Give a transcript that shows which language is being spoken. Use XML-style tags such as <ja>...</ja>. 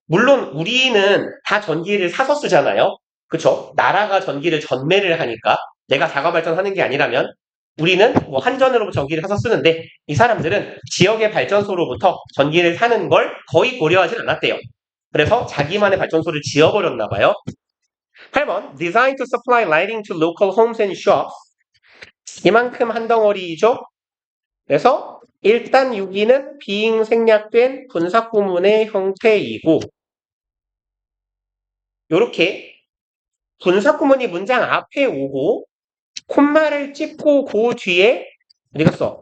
<ko>물론 우리는 다 전기를 사서 쓰잖아요. 그쵸? 나라가 전기를 전매를 하니까 내가 자가 발전하는 게 아니라면 우리는 뭐 한전으로부터 전기를 사서 쓰는데 이 사람들은 지역의 발전소로부터 전기를 사는 걸 거의 고려하진 않았대요. 그래서 자기만의 발전소를 지어버렸나 봐요.</ko> <en>8번 Designed to supply lighting to local homes and shops.</en> <ko>이만큼 한 덩어리죠. 그래서 일단 6위는 being 생략된 분사구문의 형태이고 이렇게 분사구문이 문장 앞에 오고 콤마를 찍고 그 뒤에 어디 갔어?</ko>